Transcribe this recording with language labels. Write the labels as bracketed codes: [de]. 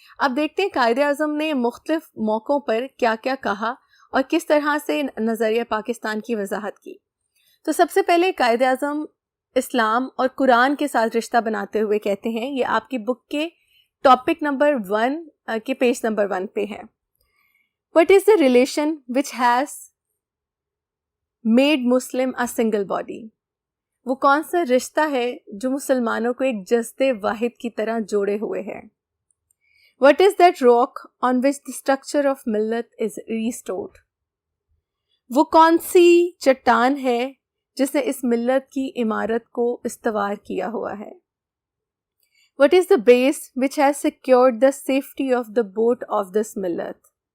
[ur] اب دیکھتے ہیں قائد اعظم نے مختلف موقعوں پر کیا کیا کہا اور کس طرح سے نظریہ پاکستان کی وضاحت کی. تو سب سے پہلے قائد اعظم اسلام اور قرآن کے ساتھ رشتہ بناتے ہوئے کہتے ہیں, یہ آپ کی بک کے ٹاپک نمبر 1 کے پیج نمبر 1 پہ ہے. [en] What is the relation which has made Muslim a single body? [ur] وہ کون سا رشتہ ہے جو مسلمانوں کو ایک جسد واحد کی طرح جوڑے ہوئے ہے؟ [en] What is that rock on which the structure of millet is restored? [ur] وہ کون سی چٹان ہے جس نے اس ملت کی عمارت کو استوار کیا ہوا ہے؟ [en] What is the base which has secured the safety of the boat of this millet?